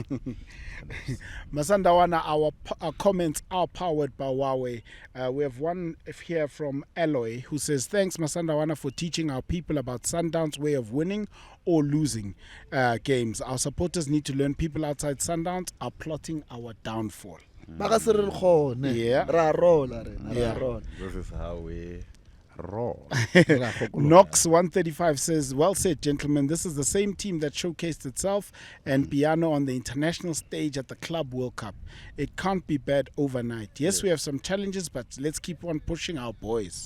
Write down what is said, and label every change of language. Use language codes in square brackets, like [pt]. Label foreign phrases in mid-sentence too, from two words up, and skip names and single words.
[en] Masandawana, our comments are powered by Huawei. We have one here from Eloy who says, thanks Masandawana for teaching our people about Sundowns' way of winning or losing games. Our supporters need to learn people outside Sundowns are plotting our downfall. Yeah. [nso] Ra rola rena, [en] Yeah. [nso] ra rola. [en] This is how we roll. Knox 135 says, well said, gentlemen. This is the same team that showcased itself and piano on the international stage at the Club World Cup. It can't be bad overnight. Yes, we have some challenges, but let's keep on pushing our boys.